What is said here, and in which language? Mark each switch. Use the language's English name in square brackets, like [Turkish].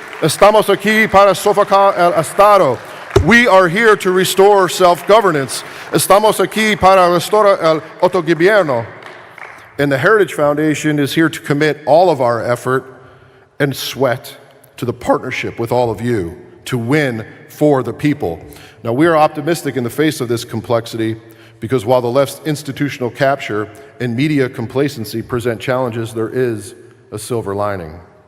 [Spanish] Estamos aquí para sofocar el Estado. [English] We are here to restore self-governance. [Spanish] Estamos aquí para restaurar el autogobierno. [English] And the Heritage Foundation is here to commit all of our effort and sweat to the partnership with all of you to win for the people. Now, we are optimistic in the face of this complexity because while the left's institutional capture and media complacency present challenges, there is a silver lining.